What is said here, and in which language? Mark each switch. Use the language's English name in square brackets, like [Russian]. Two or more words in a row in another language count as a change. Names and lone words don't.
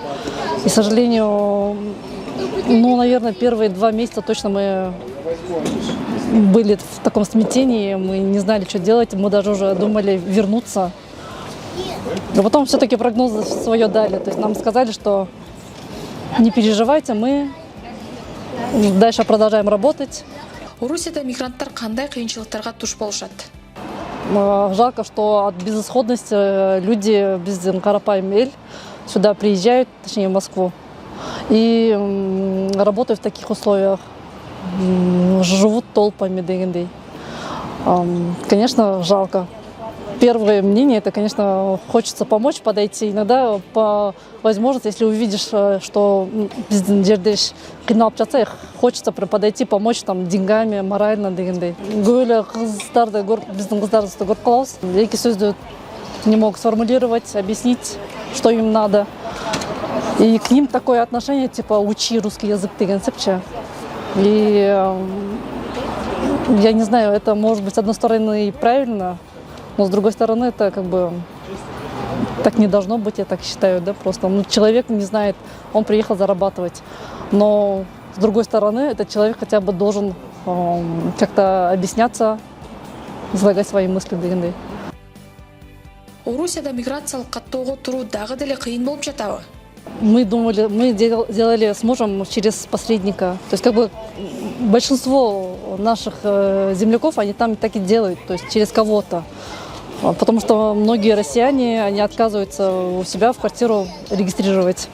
[Russian] И, к сожалению, наверное, первые 2 месяца точно мы были в таком смятении. Мы не знали, что делать. Мы даже уже думали вернуться. Но потом все-таки прогнозы свое дали. То есть нам сказали, что не переживайте, мы дальше продолжаем работать. [Kyrgyz] Орусияда мигранттар кандай кыйынчылыктарга туш болушат? [Russian] Жалко, что от безысходности люди, [Kyrgyz] биздин карапайым эль, [Russian] сюда приезжают, точнее в Москву, и работают в таких условиях, живут толпами дегендей. Конечно, жалко. Первое мнение, это, конечно, хочется помочь, подойти. Иногда по возможности, если увидишь, что [Kazakh] біздің жерде қиналып жатса, [Russian] хочется прям подойти, помочь там деньгами, морально дегендей. [Kazakh] Көйлі қыздарды, біздің қыздарды көріп қаламыз. Екі сөзді [Russian] не могут сформулировать, объяснить, что им надо. И к ним такое отношение, типа, учи русский язык [Kyrgyz] деген сепче. [Russian] И я не знаю, это может быть с одной стороны и правильно, но с другой стороны это как бы так не должно быть, я так считаю, да, просто. Человек не знает, он приехал зарабатывать, но с другой стороны этот человек хотя бы должен как-то объясняться, излагать свои мысли дегендей. [Kyrgyz] Орусияда миграциялық каттоого туруу дагы деле кыйын болуп жатабы? [Russian] Мы думали, мы делали с мужем через посредника. То есть как бы большинство наших земляков, они там так и делают, то есть через кого-то. Потому что многие россияне, они отказываются у себя в квартиру регистрировать.